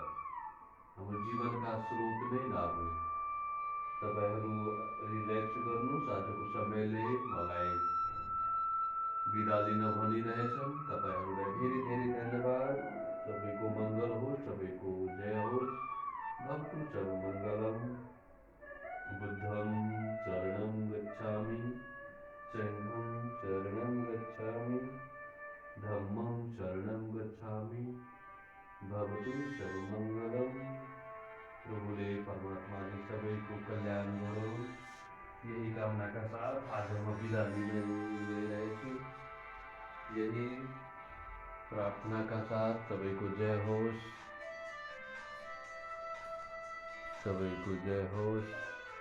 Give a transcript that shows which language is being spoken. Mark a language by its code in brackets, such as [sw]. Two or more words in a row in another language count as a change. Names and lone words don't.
[ne] हाम्रो जीवनका स्रोत नै नाभि। तपाईँहरू रिल्याक्स गर्नुहोस्। आजको समयले मलाई बिदा लिन भनिरहेछन्। तपाईँहरूलाई धेरै धेरै धन्यवाद। सबैको मङ्गल होस्, सबैको जय होस्। [sa] भवतु सर्वमङ्गलम्। [pi] बुद्धं शरणं गच्छामि, संघं शरणं गच्छामि, धम्मं शरणं गच्छामि। [sa] भवतु सर्वमङ्गलम्। [ne] प्रभुले, परमात्माले सबैको कल्याण गरोस्। यही कामनाका साथ आज म बिदा लिन गइरहेछु। यही प्रार्थनाका साथ सबैको जय होस्, सबैको जय होस्।